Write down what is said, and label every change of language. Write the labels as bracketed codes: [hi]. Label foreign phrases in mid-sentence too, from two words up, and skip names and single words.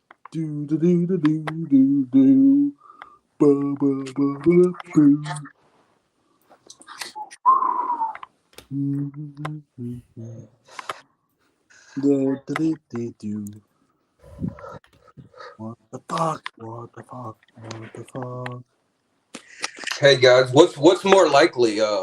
[en] Do do do do do do do. Ba, ba, ba, ba, boo. Do, do, do, do, do. What the fuck? What the fuck? What the fuck? Hey guys, what's more likely?